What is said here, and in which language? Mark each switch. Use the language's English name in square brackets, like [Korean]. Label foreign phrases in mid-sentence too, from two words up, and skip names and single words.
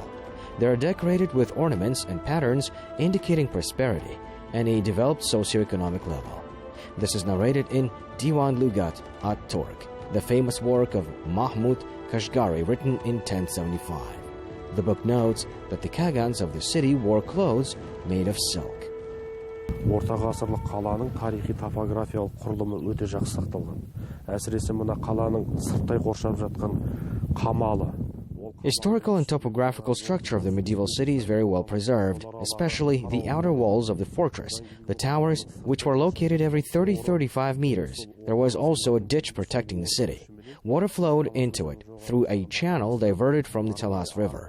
[English] They are decorated with ornaments and patterns indicating prosperity and a developed socioeconomic level. This is narrated in Diwan Lugat at-Turk, the famous work of Mahmud Kashgari written in 1075. The book notes that the Khagans of the city wore clothes made of silk. [Kazakh] Орта ғасырлық қаланың тарихи топографиялық құрылымы өте жақсы сақталған. Әсіресе мына қаланың сырттай қоршап жатқан қамалы. [English] Historical and topographical structure of the medieval city is very well preserved, especially the outer walls of the fortress, the towers, which were located every 30-35 meters. There was also a ditch protecting the city. Water flowed into it through a channel diverted from the Talas River.